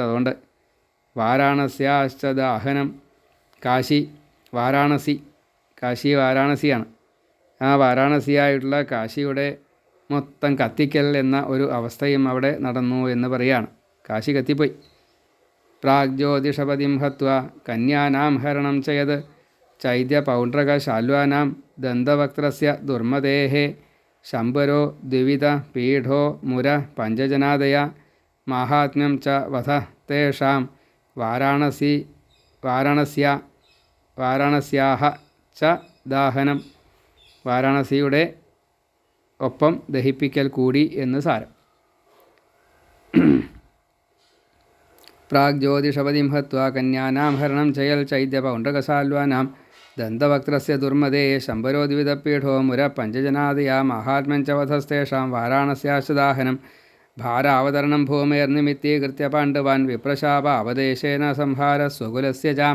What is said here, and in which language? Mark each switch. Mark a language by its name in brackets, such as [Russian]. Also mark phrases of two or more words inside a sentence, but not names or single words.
[Malayalam] അതുകൊണ്ട് വാരാണസ്യാശ്ചദാഹനം, കാശി വാരാണസിയാണ്. ആ വാരാണസിയായിട്ടുള്ള കാശിയുടെ മൊത്തം കത്തിക്കൽ എന്ന ഒരു അവസ്ഥയും അവിടെ നടന്നു എന്ന് പറയുകയാണ്. കാശി കത്തിപ്പോയി. [Sanskrit] പ്രാഗ്ജ്യോതിഷപതിം ഹത്വ കന്യാനാം ഹരണം ചെയ്ത് चैद्यपौण्ड्रकशाल्वानां दन्तवक्त्रस्य दुर्मतेः शम्बरो द्विविधपीठो मुर पञ्चजनादया माहात्म्यं च वध तेषां വാരാണസ്യാഹ ച ദാഹനം [Malayalam] വാരാണസിയുടെ ഒപ്പം ദഹിപ്പിക്കൽ കൂടി എന്ന് സാരം. [Sanskrit] പ്രാഗ്ജ്യോതിഷപതിം ഹത്വാ കന്യാനാം ഹരണം ചയൽ ചൈദ്യപൗണ്ഡ്രകശാൽവാനാം ദന്തവക്ത്രസ്യ ദുർമദേ ശംബരോ ദ്വിവിധപീഠോ മുര പഞ്ചജനാദയാ മാഹാത്മ്യം ച വധസ്തേഷാം വാരാണസ്യാശ്ച ദാഹനം ഭാരാവതരണം ഭൂമേർനിമിത്തീകൃത്യ പാണ്ഡവാൻ വിപ്രശാപ അവദേശേന സംഹാര സ്വകുലസ്യ ച